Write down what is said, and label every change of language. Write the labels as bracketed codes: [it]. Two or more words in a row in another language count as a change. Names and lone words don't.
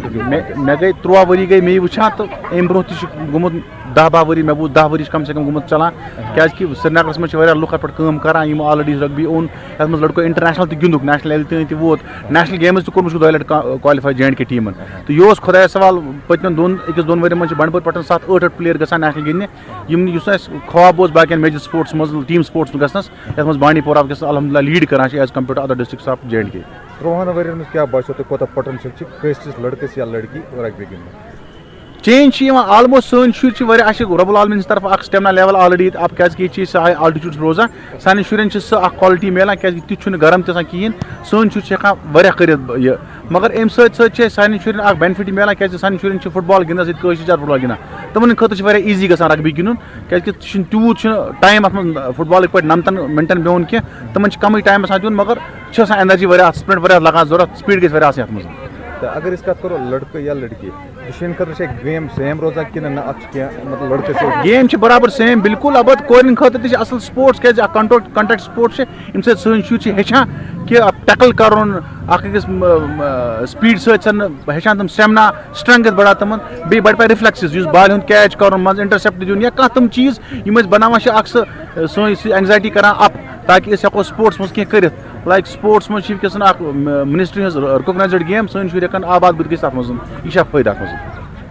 [ks] مے گئی 13 ؤری گئی مے وچھان تو ام برو تہ گومت 10-12 ؤری مے بوز 10 ؤری کم سے کم گومت چلان کیازکہ سرینگرس مز واریاہ لُکھ ات پٮ۪ٹھ کٲم کران یم [en] already rugby [ks] اوٚن یتھ مز لڑکو انٹرنیشنل تہ گِنٛدُکھ [en] national level [ks] تہ ووت [en] national games [ks] تہ کوٚرمُت 2 لٹہِ کالِفاے JNK ٹیمن تو یہ خۄدایس سوال پٔتمٮ۪ن 2 ؤرین مز بنڈپور پٮ۪ٹھ 7-8 پٕلیر گژھان نیشنل گِنٛدنہِ یم یُس اَسہِ خواب اوس باقین [en] major sports [ks] مز [en] team sports [ks] گژھنس یتھ مز بانڈی پورہ وٕنکیٚس الحمدللہ لیٖڈ کران چھِ [en] as compared to other districts of JNK [ks] 13 ؤرین مز کیا باسیو تۄہہِ کوتاہ پوٹینشل چھُ کٲنٛسہِ لڑکس یا لڑکی رگبی گِنٛدنُک [en] change almost [ks] سٲنۍ شُرۍ چھِ واریاہ اَسہِ چھِ [ar] رۄب العالمیٖن [ks] سٕنٛدِ طرفہٕ اکھ [en] stamina level already [ks] اب کیازکہِ ییٚتہِ چھِ سُہ آلٹِچوٗڈ روزان سانٮ۪ن شُرٮ۪ن چھِ سۄ اکھ کالٹی میلان کیازکہِ تیُتھ چھُنہٕ گرم تہِ آسان کِہیٖنۍ سٲنۍ شُرۍ چھِ ہٮ۪کان واریاہ کٔرِتھ یہِ مگر اَمہِ سۭتۍ سۭتۍ چھِ اَسہِ سانٮ۪ن شُرٮ۪ن اکھ بینِفِٹ میلان کیازکہِ سانٮ۪ن شُرٮ۪ن چھِ فُٹ بال گِنٛدنَس ییٚتہِ کٲشِر زیادٕ فُٹ بال گِنٛدان تِمن خٲطرٕ چھِ واریاہ ایٖزی گژھان رگبی گِنٛدُن کیازکہِ چھُنہٕ تیوٗت چھُنہٕ ٹایم اتھ منٛز فُٹ بالٕکۍ پٲٹھۍ 9 مِنٹن بیٚہُن کینٛہہ تِمن چھِ کمٕے ٹایم آسان دیُن مگر چھِ آسان انرجی واریاہ اتھ سپرنٹ واریاہ لگان ضوٚرتھ سپیٖڈ گژھِ واریاہ آسٕنۍ اتھ منٛز تو اگر اس کت کرو لڑکہٕ یا لڑکی دشوین خٲطرٕ چھِ [en] game same [ks] روزان کِنہٕ نہ اتھ چھِ کینٛہہ مطلب لڑکہٕ سۭتۍ گیم چھِ برابر سیم بالکل البتہٕ کورٮ۪ن خٲطرٕ تہِ چھِ اصل سپورٹس کیازِ اکھ [en] contact sport [ks] چھِ ییٚمہِ سۭتۍ سٲنۍ شُرۍ چھِ ہیٚچھان کہِ ٹیکل کرُن اکھ أکِس سپیٖڈ سۭتۍ چھِ ہیٚچھان تِم [en] stamina strength [ks] بڑان تِمن بیٚیہِ بڑِ پتہٕ رِفلیکسز یُس بالہِ ہُنٛد کیچ کرُن منٛزٕ انٹرسپٹ دیُن یا کانٛہہ تِم چیٖز یِم أسۍ بناوان چھِ اکھ سُہ سٲنۍ سُہ اینگزایٹی کران اپ تاکہِ أسۍ ہٮ۪کو سپورٹس منٛز کینٛہہ کٔرِتھ [en] like sports [ks] منٛز چھِ وٕنکیٚس اکھ منسٹری ہٕنٛز [en] recognized game [ks] سٲنۍ شُرۍ ہٮ۪کن آباد بٔتھۍ گٔژھِتھ اتھ منٛز یہِ چھِ اکھ فٲیدٕ اتھ منٛز